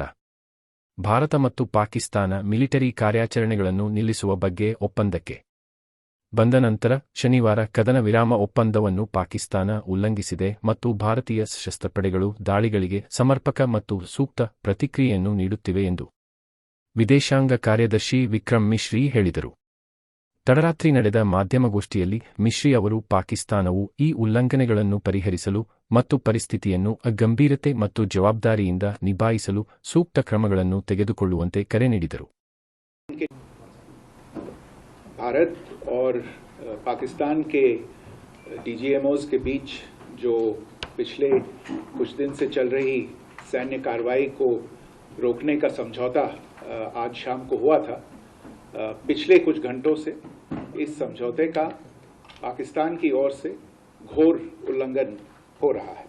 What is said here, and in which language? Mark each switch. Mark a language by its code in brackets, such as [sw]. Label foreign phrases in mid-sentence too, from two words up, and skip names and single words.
[kn] ಭಾರತ ಮತ್ತು ಪಾಕಿಸ್ತಾನ ಮಿಲಿಟರಿ ಕಾರ್ಯಾಚರಣೆಗಳನ್ನು ನಿಲ್ಲಿಸುವ ಬಗ್ಗೆ ಒಪ್ಪಂದಕ್ಕೆ ಬಂದ ನಂತರ ಶನಿವಾರ ಕದನ ವಿರಾಮ ಒಪ್ಪಂದವನ್ನು ಪಾಕಿಸ್ತಾನ ಉಲ್ಲಂಘಿಸಿದೆ ಮತ್ತು ಭಾರತೀಯ ಸಶಸ್ತ್ರ ಪಡೆಗಳು ದಾಳಿಗಳಿಗೆ ಸಮರ್ಪಕ ಮತ್ತು ಸೂಕ್ತ ಪ್ರತಿಕ್ರಿಯೆಯನ್ನು ನೀಡುತ್ತಿವೆ ಎಂದು ವಿದೇಶಾಂಗ ಕಾರ್ಯದರ್ಶಿ ವಿಕ್ರಮ್ ಮಿಶ್ರಿ ಹೇಳಿದರು. ತಡರಾತ್ರಿ ನಡೆದ ಮಾಧ್ಯಮಗೋಷ್ಠಿಯಲ್ಲಿ ಮಿಶ್ರಿ ಅವರು ಪಾಕಿಸ್ತಾನವು ಈ ಉಲ್ಲಂಘನೆಗಳನ್ನು ಪರಿಹರಿಸಲು ಮತ್ತು ಪರಿಸ್ಥಿತಿಯನ್ನು ಗಂಭೀರತೆ ಮತ್ತು ಜವಾಬ್ದಾರಿಯಿಂದ ನಿಭಾಯಿಸಲು ಸೂಕ್ತ ಕ್ರಮಗಳನ್ನು ತೆಗೆದುಕೊಳ್ಳುವಂತೆ ಕರೆ ನೀಡಿದರು. [hi] भारत और पाकिस्तान के डीजीएमओज के बीच जो पिछले कुछ दिन से चल रही सैन्य कार्रवाई को रोकने का समझौता आज शाम को हुआ था, पिछले कुछ घंटों से इस समझौते का पाकिस्तान की ओर से घोर उल्लंघन हो रहा है.